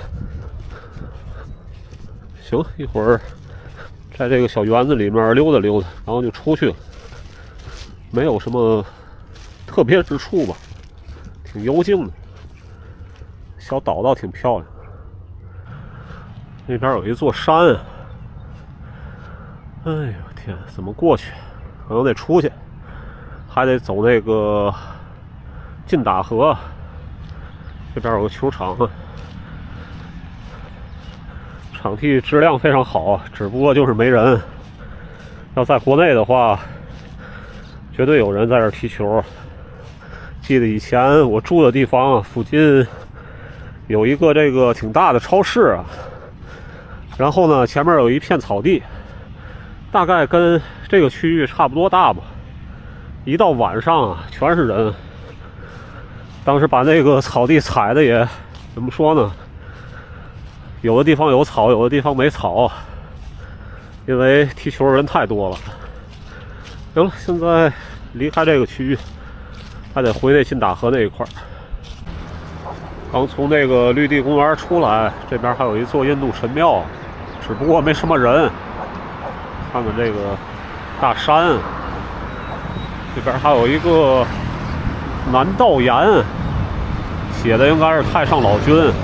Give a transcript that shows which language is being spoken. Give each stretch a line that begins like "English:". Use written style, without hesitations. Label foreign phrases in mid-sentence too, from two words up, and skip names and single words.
Chinese: 行，一會兒在這個小園子裡面溜達溜達，然後就出去了。沒有什麼特別之處吧，挺幽靜的。小島倒挺漂亮。那邊有一座山，哎呦天，怎麼過去？可能得出去，還得走那個進打河。這邊有個球場，場地質量非常好，只不過就是沒人。要在國內的話，絕對有人在這兒踢球。記得以前我住的地方附近有一個這個挺大的超市啊，然後呢前面有一片草地，大概跟這個區域差不多大吧。一到晚上啊，全是人。當時把那個草地踩的也怎麼說呢，有的地方有草，有的地方沒草，因為踢球人太多了。行了，现在離開這個區域，還得回那金大河那一塊兒。剛從那個綠地公園出來，這邊還有一座印度神廟，只不過沒什麼人。看看這個大山，這邊還有一個南道岩，寫的應該是太上老君。